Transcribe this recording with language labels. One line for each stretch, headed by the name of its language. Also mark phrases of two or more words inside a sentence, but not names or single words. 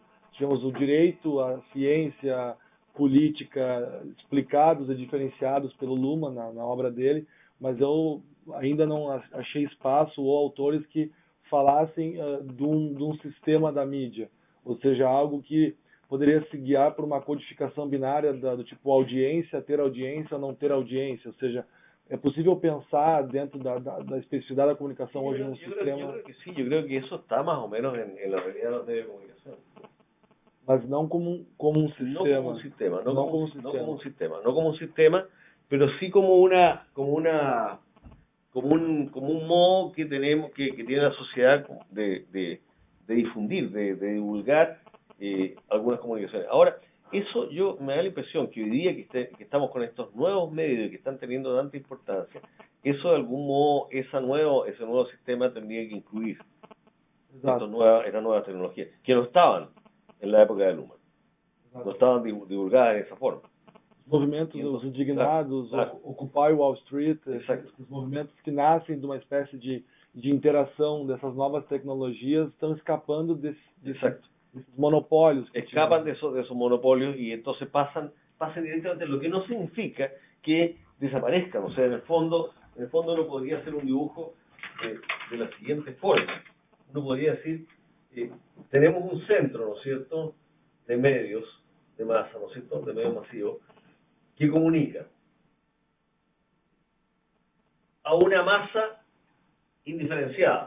Portuguese: Tivemos o direito, a ciência, política explicados e diferenciados pelo Luhmann na obra dele, mas eu ainda não achei espaço ou autores que falassem de um sistema da mídia, ou seja, algo que poderia se guiar por uma codificação binária do tipo audiência, ter audiência, não ter audiência, ou seja, é possível pensar dentro da especificidade da comunicação hoje num sistema... Eu creo que isso está mais ou menos
Spanish: en la realidad de los medios de
Portuguese: comunicação. Mas não como um sistema.
Spanish: No como un sistema, pero sí como un modo que tenemos, que tiene la sociedad de difundir, de divulgar algunas comunicaciones. Ahora, eso yo me da la impresión que hoy día que estamos con estos nuevos medios y que están teniendo tanta importancia, eso de algún modo, ese nuevo sistema tendría que incluir estas nuevas tecnologías, que no estaban en la época de Luhmann, no estaban divulgadas de esa forma.
Portuguese: Os movimentos dos indignados, Occupy Wall Street, os movimentos que nascem de uma espécie de interação dessas novas tecnologias estão escapando desses monopólios.
Spanish: Escapan de esos monopolios y entonces pasan directamente, lo que no significa que desaparezcan. O sea, en el fondo uno podría hacer un dibujo de la siguiente forma. Uno podría decir, tenemos un centro, ¿no es cierto?, de medios de masa, ¿no es cierto?, de medios masivos, que comunica a una masa indiferenciada.